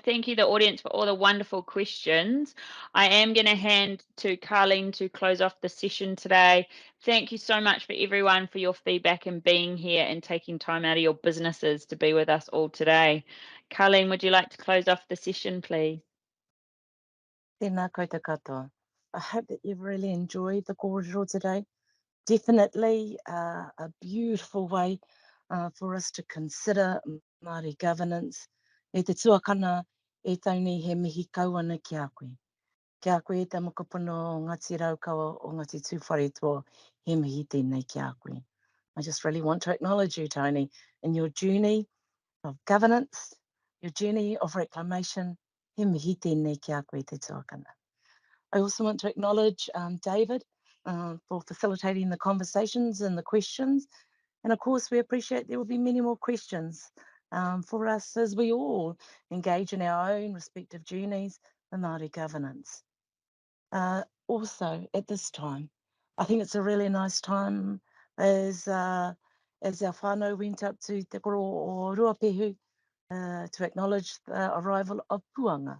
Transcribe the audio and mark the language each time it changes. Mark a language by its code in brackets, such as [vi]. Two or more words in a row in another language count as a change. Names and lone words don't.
[en] Thank you, the audience, for all the wonderful questions. I am going to hand to Carleen to close off the session today. Thank you so much for everyone for your feedback and being here and taking time out of your businesses to be with us all today. Carleen, would you like to close off the session, please? [mi] Tēnā koutou katoa. [en] I hope that you've really enjoyed the kōrero today. Definitely a beautiful way for us to consider Māori governance. [mi] E te tuakana e tauni he mihi kauana ki a koe. Ki a koe te mokopono o Ngāti Raukawa o Ngāti Tūwharetoa, he mihi tēnei ki a koe. [en] I just really want to acknowledge you, Toni, in your journey of governance, your journey of reclamation, [mi] he mihi tēnei ki a koe te tuakana. [en] I also want to acknowledge David for facilitating the conversations and the questions. And of course, we appreciate there will be many more questions for us as we all engage in our own respective journeys in Māori governance. Also, at this time, I think it's a really nice time as our whānau went up to Te Koro o Ruapehu to acknowledge the arrival of Puanga.